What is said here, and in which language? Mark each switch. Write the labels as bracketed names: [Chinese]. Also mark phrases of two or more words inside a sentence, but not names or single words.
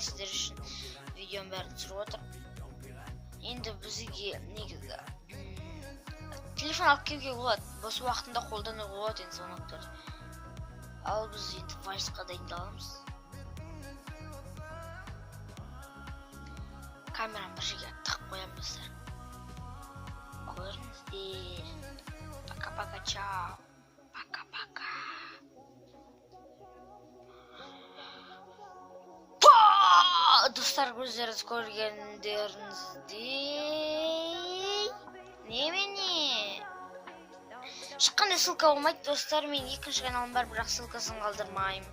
[Kazakh] Сіздер үшін видеоның бәрін түсіріп отыр. Енді бізге негізі телефон алып келуге болады, бос уақытында қолдануға болады енді звоноктарды. Ал біз енді вайсқа дайындаламыз. Камераны бір жерге тығып қоямын, достар. Көріңіздер. [Russian] Пока-пока, чао. Пока-пока. [Kazakh] Достар, көздеріңіз көргендеріңіздей немене? ешқандай ссылка болмайды достар. Мен екінші каналым бар, бірақ ссылкасын қалдырмаймын.